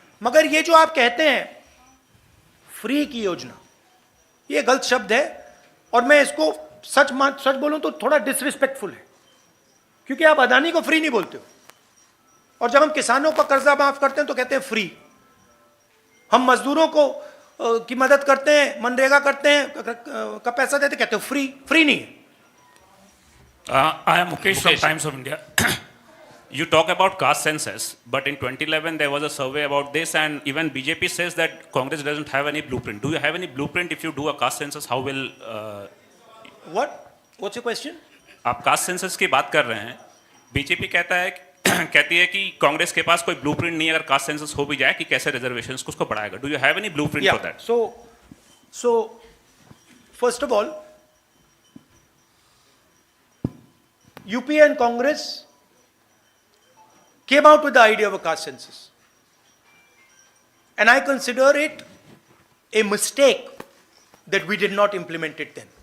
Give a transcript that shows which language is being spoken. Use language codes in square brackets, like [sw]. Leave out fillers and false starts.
[hi] मगर ये जो आप कहते हैं फ्री की योजना, ये गलत शब्द है और मैं इसको सच बोलूं तो थोड़ा डिसरिस्पेक्टफुल है, क्योंकि आप अदानी को फ्री नहीं बोलते हो और जब हम किसानों का कर्जा माफ करते हैं तो कहते हैं फ्री। हम मजदूरों को की मदद करते हैं, मनरेगा करते हैं, का पैसा देते, कहते हो फ्री। फ्री नहीं है। [en] I am Mukesh from Times of India. You talk about caste census, but in 2011 there was a survey about this, and even BJP says that Congress doesn't have any blueprint. Do you have any blueprint? If you do a caste census, how will What's your question? [hi] आप caste census की बात कर रहे हैं, BJP कहती है कि कांग्रेस के पास कोई ब्लूप्रिंट नहीं है अगर कास्ट सेंसस हो भी जाए कि कैसे रिजर्वेशंस को उसको बढ़ाएगा. [en] Do you have any blueprint for that? So, first of all, UPA and Congress came out with the idea of a caste census. And I consider it a mistake that we did not implement it then.